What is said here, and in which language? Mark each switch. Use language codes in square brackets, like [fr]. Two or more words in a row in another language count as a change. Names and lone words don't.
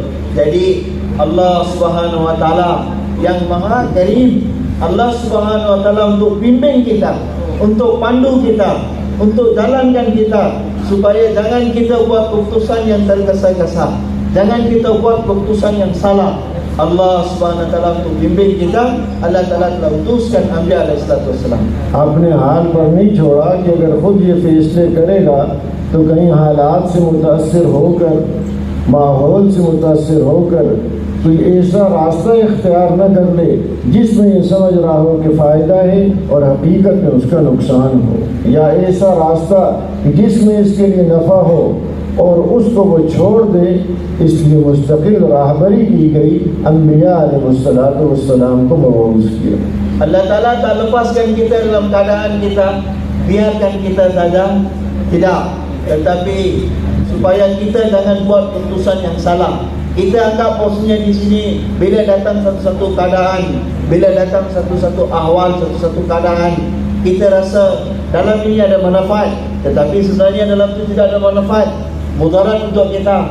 [ms] Jadi [ar] الله سبحانه وتعالى [ms] yang Maha Karim, [ar] الله سبحانه وتعالى [ms] untuk bimbing kita, untuk pandu kita, untuk jalankan kita, supaya jangan kita buat keputusan yang tergesa-gesa, jangan kita buat keputusan yang salah. [ar] الله سبحانه وتعالى [ms] untuk bimbing kita, Allah Ta'ala telah utuskan [ar] أنبياء عليهم السلام. [ur] اپنے حال پر نہیں چھوڑا کہ اگر خود یہ فیصلے کرے گا تو کہیں حالات سے متاثر ہو کر، ماحول سے متاثر ہو کر کوئی ایسا راستہ اختیار نہ کر لے جس میں یہ سمجھ رہا ہو کہ فائدہ ہے اور حقیقت میں اس کا نقصان ہو، یا ایسا راستہ جس میں اس کے لیے نفع ہو اور اس کو وہ چھوڑ دے. اس لیے مستقل راہبری کی گئی، انبیاء علیہم السلام کو مبعوث کیا. [ms] Allah Ta'ala tak lepaskan kita dalam keadaan kita biarkan kita saja, tidak, tetapi supaya kita jangan buat keputusan yang salah. Kita anggap posisinya di sini, bila datang satu-satu keadaan, bila datang satu-satu ahwal, satu-satu keadaan, kita rasa dalam ini ada manfaat, tetapi sebenarnya dalam itu tidak ada manfaat, mudarat untuk kita.